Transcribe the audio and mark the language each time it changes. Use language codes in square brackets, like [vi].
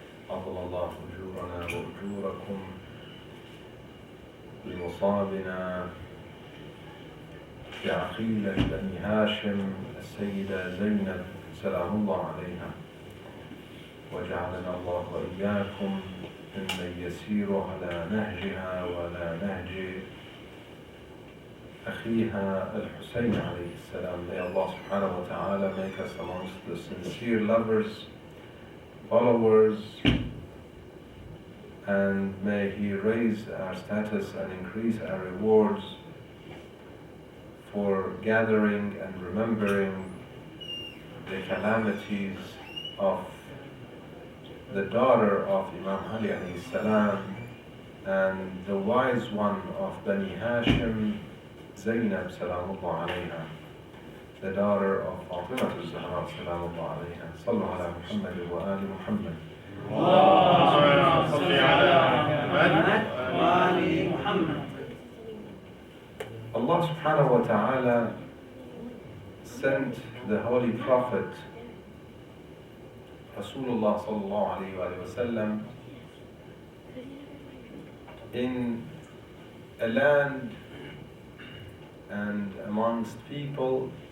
[ar] عظم الله أجورنا وأجوركم بمصابنا في عقيلة بني هاشم السيدة زينب سلام الله عليها، وجعلنا الله وإياكم ممن يسير على نهجها وعلى نهج أخيها الحسين عليه السلام. [en] May Allah subhanahu wa ta'ala make us amongst the sincere lovers, followers, and may He raise our status and increase our rewards for gathering and remembering the calamities of the daughter of Imam Ali alayhi salam and the wise one of Bani Hashim, Zainab salamullah alayha, the daughter of Fatimah al-Zahra salamullah alayha. [ar] Sallu ala Muhammad wa ali Muhammad. اللهم صل على محمد وآل محمد. [en] Allah subhanahu wa ta'ala sent the Holy Prophet Rasulullah sallallahu alayhi wa sallam in a land and amongst people